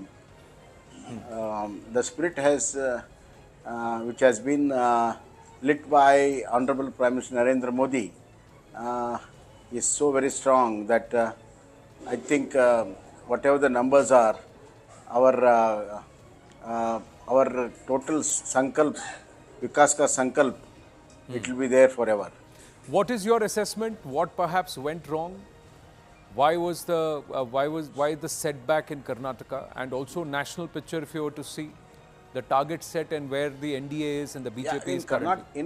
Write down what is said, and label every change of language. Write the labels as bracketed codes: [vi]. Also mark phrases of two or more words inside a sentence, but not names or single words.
[en] The spirit has, which has been lit by Honorable Prime Minister Narendra Modi, is so very strong that I think whatever the numbers are, our total sankalp, [hi] Vikas ka sankalp, [en] it will be there forever. What is your assessment? What perhaps went wrong? Why the setback in Karnataka, and also national picture if you were to see the target set and where the NDA is and the BJP is currently?